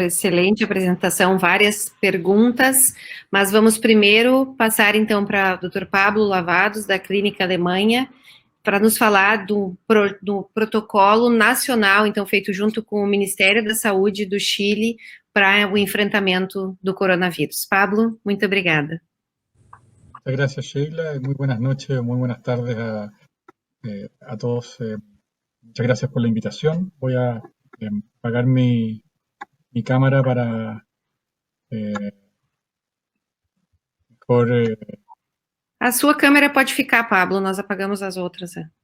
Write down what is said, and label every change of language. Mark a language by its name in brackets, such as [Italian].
[Portuguese] Excelente apresentação, várias perguntas, mas vamos primeiro passar então para o Dr. Pablo Lavados, da Clínica Alemanha, para nos falar do protocolo nacional, então feito junto com o Ministério da Saúde do Chile para o enfrentamento do coronavírus. Pablo, muito obrigada. [Spanish] Muchas gracias, Sheila. Muy buenas noches, muy buenas tardes a todos. Muchas gracias por la invitación. Voy a apagar mi cámara para mejor... [Portuguese] A sua câmera pode ficar, Pablo, nós apagamos as outras.